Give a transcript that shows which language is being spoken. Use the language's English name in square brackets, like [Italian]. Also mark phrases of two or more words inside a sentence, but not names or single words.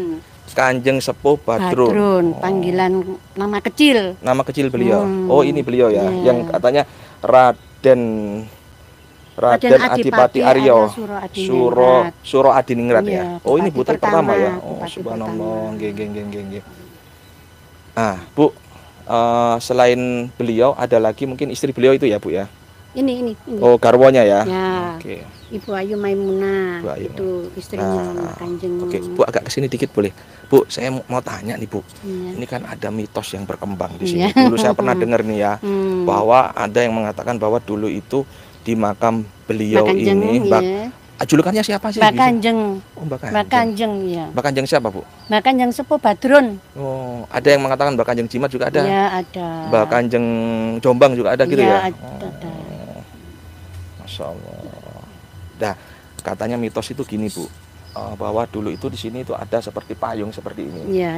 [Indonesian] Kanjeng Sepuh Badrun. Badrun, panggilan nama kecil. Nama kecil beliau. Oh, ini beliau ya, yang katanya Raden Raden Adipati Aryo Suro Suro Adiningrat ya. Iya, Oh, ini bupati putri pertama ya. Oh, bupati subhanallah. pertama. [Javanese] Nggih, nggih, nggih, nggih, nggih. [Indonesian] Ah, Bu, selain beliau ada lagi mungkin istri beliau itu ya, Bu ya. Ini. Oh, garwonya ya. Ya, Oke. Ibu Ayu Maimunah, Bu Ayu. itu istrinya Nah, Mbak Kanjeng. Oke, Bu agak kesini dikit boleh. Bu, saya mau tanya nih, Bu. Iya. Ini kan ada mitos yang berkembang di sini. Iya. Dulu saya pernah dengar nih ya, Hmm. bahwa ada yang mengatakan bahwa dulu itu di makam beliau Mbak Kanjeng, ini, iya. julukannya siapa sih? Mbak Bisa? Kanjeng. Oh, Mbak Mbak Kanjeng. Kanjeng, ya. Mbak Kanjeng siapa, Bu? Mbak Kanjeng Sepuh Badrun. Oh, ada yang mengatakan Mbak Kanjeng Jimat juga ada. Iya, ada. Mbak Kanjeng Jombang juga ada gitu ya? Iya, ada. [Arabic] Masya Allah. [Indonesian] Nah, katanya mitos itu gini, Bu, bahwa dulu itu di sini itu ada seperti payung seperti ini. Iya.